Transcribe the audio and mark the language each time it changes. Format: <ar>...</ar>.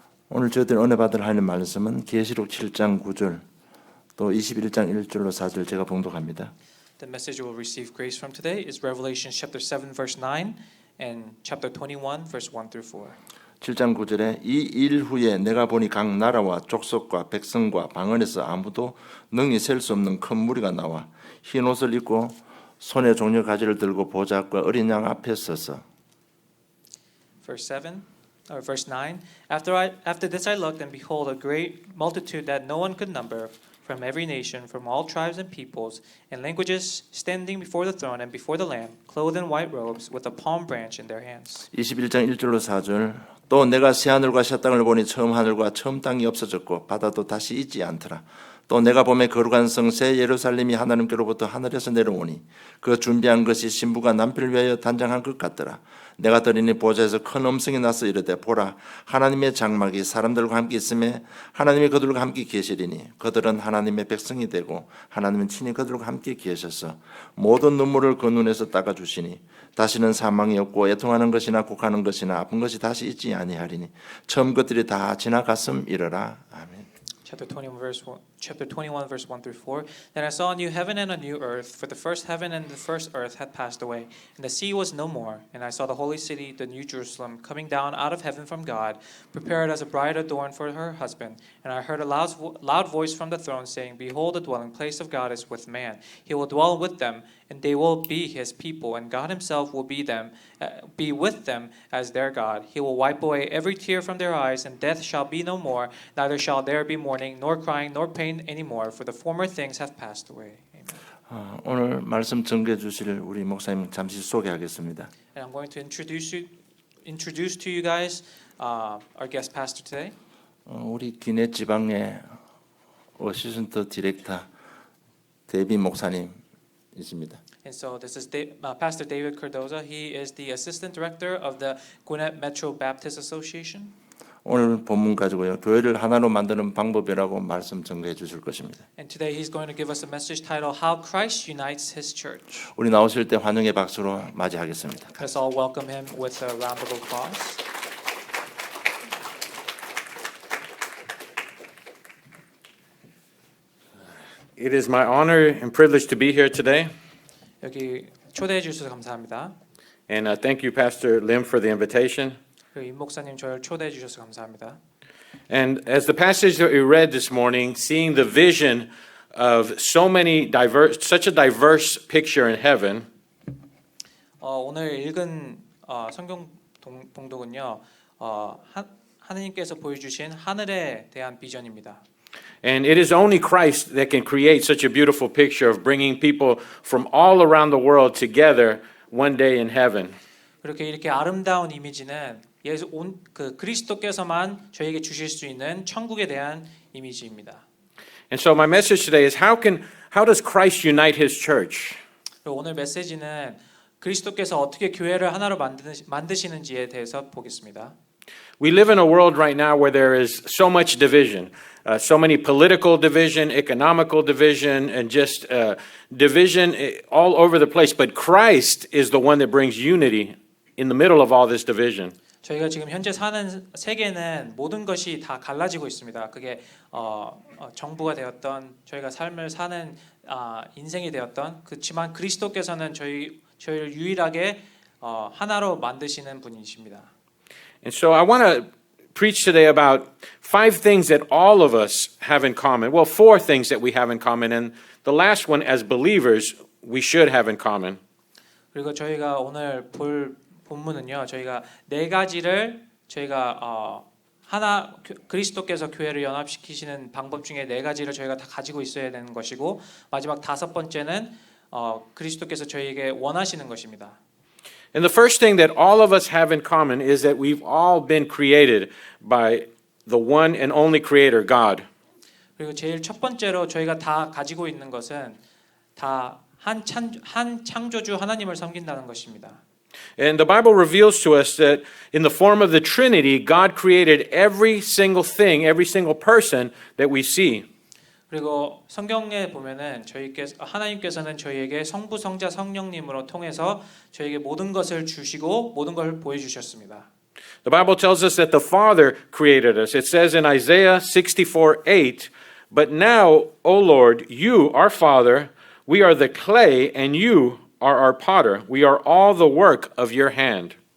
<ko>오늘 저희들 은혜 받을 하나님 말씀은 계시록 7장 9절 또 21장 1절로 4절 제가 봉독합니다.</ko> <en>The message you will receive grace from today is Revelation chapter 7 verse 9 and chapter 21 verse 1 through 4.</en> <ko>7장 9절에 이 일 후에 내가 보니 각 나라와 족속과 백성과 방언에서 아무도 능히 셀 수 없는 큰 무리가 나와 흰 옷을 입고 손에 종려 가지를 들고 보좌과 어린 양 앞에 서서</ko> <en>Verse 9. After this I looked, and behold, a great multitude that no one could number, from every nation, from all tribes and peoples and languages, standing before the throne and before the Lamb, clothed in white robes, with a palm branch in their hands.</en> <ko>21장 1절로 4절 또 내가 새 하늘과 새 땅을 보니 처음 하늘과 처음 땅이 없어졌고 바다도 다시 있지 않더라. 또 내가 보매 거룩한 성 새 예루살렘이 하나님께로부터 하늘에서 내려오니 그 준비한 것이 신부가 남편을 위하여 단장한 것 같더라. 내가 들으니 보좌에서 큰 음성이 나서 이르되 보라 하나님의 장막이 사람들과 함께 있음에 하나님이 그들과 함께 계시리니 그들은 하나님의 백성이 되고 하나님은 친히 그들과 함께 계셔서 모든 눈물을 그 눈에서 닦아주시니 다시는 사망이 없고 애통하는 것이나 곡하는 것이나 아픈 것이 다시 있지 아니하리니 처음 것들이 다 지나갔음이러라. 아멘.</ko> <en>Chapter 21 verse 1 through 4. Then I saw a new heaven and a new earth, for the first heaven and the first earth had passed away, and the sea was no more. And I saw the holy city, the new Jerusalem, coming down out of heaven from God, prepared as a bride adorned for her husband. And I heard a loud voice from the throne saying, Behold, the dwelling place of God is with man. He will dwell with them, and they will be his people, and God himself will be with them as their God. He will wipe away every tear from their eyes, and death shall be no more, neither shall there be mourning, nor crying, nor pain anymore, for the former things have passed away. Amen.</en> <ko>오늘 말씀 전개해 주실 우리 목사님 잠시 소개하겠습니다.</ko> <en>And I'm going to introduce to you guys our guest pastor today.</en> <ko>우리 기내 지방의 어시스턴트 디렉터 데이비 목사님이십니다.</ko> <en>And so this is Pastor David Cardoza. He is the assistant director of the Gwinnett Metro Baptist Association.</en> <ko>오늘 본문 가지고요. 교회를 하나로 만드는 방법이라고 말씀 전개해 주실 것입니다.</ko> <en>And today he's going to give us a message titled How Christ Unites His Church.</en> <ko>우리 나오실 때 환영의 박수로 맞이하겠습니다.</ko> <en>Let's all welcome him with a round of applause. It is my honor and privilege to be here today.</en> <ko>여기 초대해 주셔서 감사합니다.</ko> <en>And thank you, Pastor Lim, for the invitation.</en> <ko>임 목사님 저를 초대해 주셔서 감사합니다.</ko> <en>And as the passage that we read this morning, seeing the vision of such a diverse picture in heaven,</en> <ko>오늘 읽은 성경 봉독은요, 하나님께서 보여주신 하늘에 대한 비전입니다.</ko> <en>and it is only Christ that can create such a beautiful picture of bringing people from all around the world together one day in heaven.</en> <ko>이렇게 아름다운 이미지는 그리스도께서만 저에게 주실 수 있는 천국에 대한 이미지입니다.</ko> <en>And so my message today is how does Christ unite his church?</en> <ko>오늘 메시지는 그리스도께서 어떻게 교회를 하나로 만드시는지에 대해서 보겠습니다.</ko> <en>We live in a world right now where there is so much division, so many political division, economical division, and just division all over the place. But Christ is the one that brings unity in the middle of all this division.</en> <ko>저희가 지금 현재 사는 세계는 모든 것이 다 갈라지고 있습니다. 그게 정부가 되었던 저희가 삶을 사는 인생이 되었던 그렇지만 그리스도께서는 저희를 유일하게 하나로 만드시는 분이십니다.</ko> <en>And so I want to preach today about 5 things that all of us have in common. Well, 4 things that we have in common, and the last one, as believers, we should have in common.</en> <ko>그리고 저희가 오늘 볼 본문은요, 저희가 4가지를 저희가 그리스도께서 교회를 연합시키시는 방법 중에 4가지를 저희가 다 가지고 있어야 되는 것이고 마지막 5번째는 그리스도께서 저희에게 원하시는 것입니다.</ko> <en>And the first thing that all of us have in common is that we've all been created by the one and only creator, God.</en> <ko>그리고 제일 첫 번째로 저희가 다 가지고 있는 것은 다 한 창조주 하나님을 섬긴다는 것입니다.</ko> <en>And the Bible reveals to us that in the form of the Trinity, God created every single thing, every single person that we see.</en> <ko>그리고 성경에 보면은 하나님께서는 저희에게 성부, 성자, 성령님으로 통해서 저희에게 모든 것을 주시고 모든 걸 보여주셨습니다.</ko> <en>The Bible tells us that the Father created us. It says in Isaiah 64:8, "But now, O Lord, you, our Father, we are the clay, and you are our potter. We are all the work of your hand."</en>